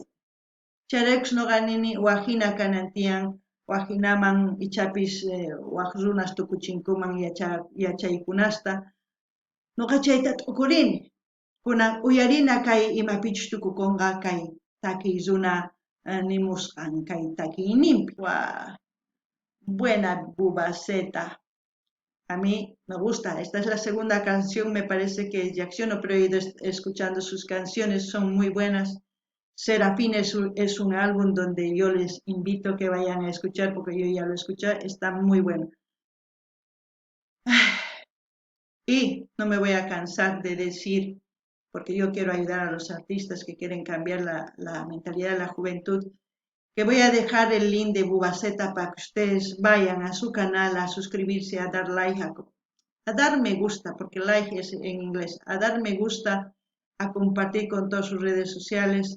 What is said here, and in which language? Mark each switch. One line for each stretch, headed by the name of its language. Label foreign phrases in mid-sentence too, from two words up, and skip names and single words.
Quechua: Chayraykus noqa nini wajina kanan tiyan, wajinaman ichapis waq runas tukuchinkuman yachaykunasta, noqa chayta t'ukurini. Kunan uyarina kay imapichus tukukunqa kay takiy runa nimusqan kay takiyninpi.
Spanish: Buena Bubaceta. A mí me gusta. Esta es la segunda canción, me parece que reacciono, pero he ido escuchando sus canciones, son muy buenas. Serafín es un álbum donde yo les invito que vayan a escuchar, porque yo ya lo escuché, está muy bueno. Y no me voy a cansar de decir, porque yo quiero ayudar a los artistas que quieren cambiar la mentalidad de la juventud, que voy a dejar el link de Bubaceta para que ustedes vayan a su canal a suscribirse, a dar like, a dar me gusta, porque like es en inglés, a dar me gusta, a compartir con todas sus redes sociales.